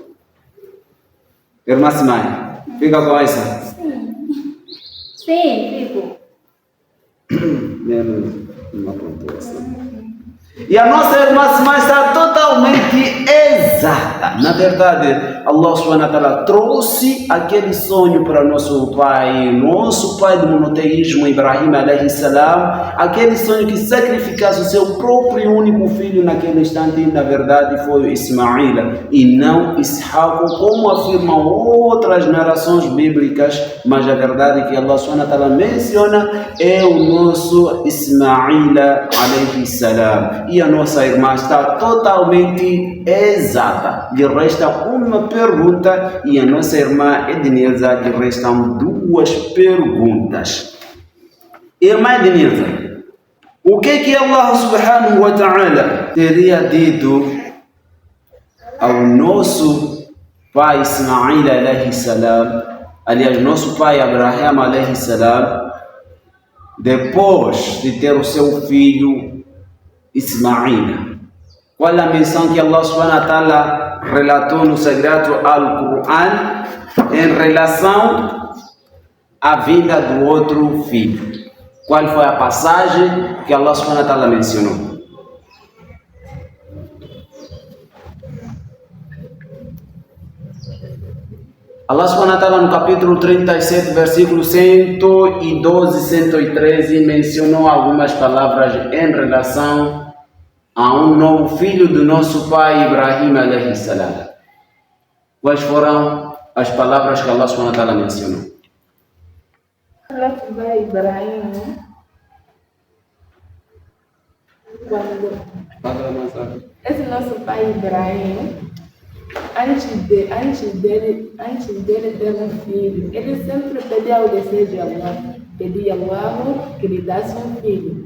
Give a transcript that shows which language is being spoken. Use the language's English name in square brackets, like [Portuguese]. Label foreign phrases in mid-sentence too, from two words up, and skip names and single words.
[Portuguese] Irmã Simai, fica com essa. Sim, fico. Não apontou essa. E a nossa irmã Simai está totalmente exata. Na verdade, [Arabic] الله سبحانه وتعالى [Portuguese] trouxe aquele sonho para nosso pai do monoteísmo Ibrahim [Arabic] عليه السلام, [Portuguese] aquele sonho que sacrificasse o seu próprio único filho naquele instante, na verdade foi Ismaíla e não Ishaq, como afirmam outras narrações bíblicas, mas a verdade é que [Arabic] الله سبحانه وتعالى [Portuguese] menciona é o nosso Ismaíla [Arabic] عليه السلام. [Portuguese] E a nossa irmã está totalmente exata. Lhe resta uma pergunta e a nossa irmã Ednilza lhe restam 2 perguntas. Irmã Ednilza, o que [Arabic] الله سبحانه وتعالى [Portuguese] teria dito ao nosso pai Ismaíl [Arabic] عليه السلام, [Portuguese] aliás, nosso pai Abraham [Arabic] عليه السلام, [Portuguese] depois de ter o seu filho Ismaíl? Qual a menção que [Arabic] الله سبحانه وتعالى [Portuguese] relatou no Sagrado Al-Quran em relação à vinda do outro filho? Qual foi a passagem que [Arabic] الله سبحانه وتعالى [Portuguese] mencionou? [Arabic] الله سبحانه وتعالى [Portuguese] no capítulo 37, versículo 112 e 113 mencionou algumas palavras em relação a um novo filho do nosso pai Ibrahim [Arabic] عليه السلام. [Portuguese] Quais foram as palavras que [Arabic] الله سبحانه وتعالى [Portuguese] mencionou? Nosso pai Ibrahim, quando esse nosso pai Ibrahim, antes dele ter um filho, ele sempre pedia o desejo de Allah, pedia a Allah que lhe desse um filho.